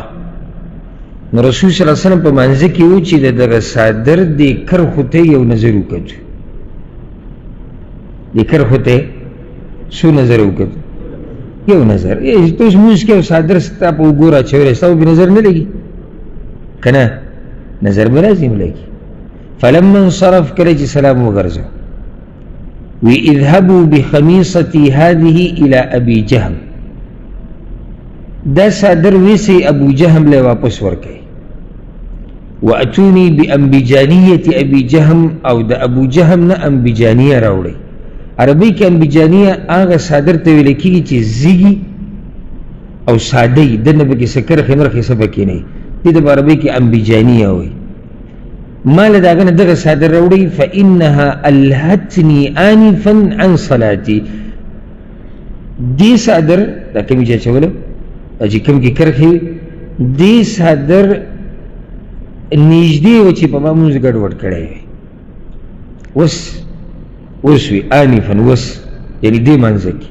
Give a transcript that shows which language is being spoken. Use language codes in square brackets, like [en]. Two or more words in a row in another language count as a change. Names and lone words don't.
[ps] نو رسول صلی الله علیه وسلم په منځه کې و چې د دغه صادر دې کرخو ته یو نظر وکړ، دې کرخو ته څو نظر وکړ؟ یو نظر. تو اوس مونځ کې صادر ستا په اوږو راچولی، ستا به نظر نه لګي که نه؟ نظر به لازم لګي. [ar] فلما انصرف، [ps] کله چې سلام وګرځو، وی [ar] اذهبوا بخمیصتي هذه الى ابي جهم، [ps] دا صادر ویسي ابو جهم له واپس ورکړي. [ar] واتوني بانبجانيه ابي جهم، [ps] او د ابو جهم نه انبجانيه راوړي. عربی کې انبجانیه هغه صادر ته ویل کېږي چې زیږي او ساده وي، دننه پکې څه کرښې مرخې څه پکې نه وي، دې ته په عربۍ کې انبجانیه وایي. ما له د هغه نه دغه صادر راوړئ. [ar] فانها الهتني آنفا عن صلاتي. [ps] دې صادر دا کومې چې اچولو چې کوم کې کرښې وي، دې صادر نږدې و چې په ما مونځ ګډوډ کړی وي. اوس وي آنفا، اوس یعنې دې منځه کې.